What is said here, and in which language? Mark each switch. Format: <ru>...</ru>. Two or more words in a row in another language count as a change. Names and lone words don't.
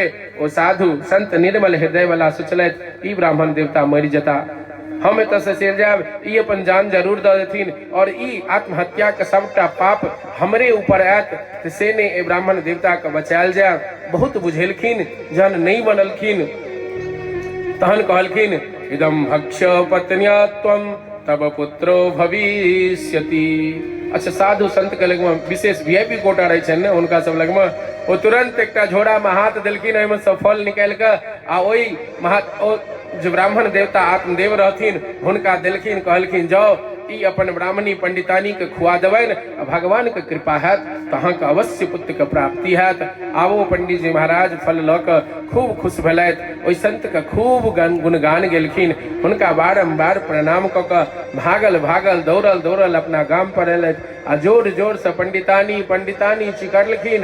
<mai>ओ साधु संत निर्मल हृदय वाला सोचलथि ई ब्राह्मण देवता मरि जता, हम एतऽ से चलि जायब, ई अपन जान जरूर दऽ देथिन, और ई आत्महत्या के सबटा पाप हमरे ऊपर आयत, तो से ने ए ब्राह्मण देवता के बचायल जाय। बहुत बुझेलखिन, जहन नहीं बनलखिन तहन कहलखिन</mai> <sa>इदम भक्ष्य पत्न्या त्वं तब पुत्रो भविष्यति।</sa> <mai>अच्छा साधु संत के लग में विशेष</mai> <en>VIP quota</en> <mai>रहे छन ने, उनका सब लग में वो तुरंत एक झोड़ा में हाथ देलखिन, ओहि में सब फल निकाल के आ ओहि जो ब्राह्मण देवता आत्मदेव रहथिन हुनका देलखिन, कहलखिन जाओ ई अपन ब्राह्मणी पंडितानी के खुआ देबनि, भगवान के कृपा हैत तो अहाँ के अवश्य पुत्र के प्राप्ति हैत। आबो पंडित जी महाराज फल लऽ कऽ खूब खुश भेलथि, ओहि संत के खूब गुणगान गेलखिन, हुनका बारम्बार प्रणाम कऽ कऽ भागल भागल दौड़ल दौड़ल अपना गाम पर एलथि, आ जोर जोर से पंडितानी पंडितानी चिकरलखिन।</mai>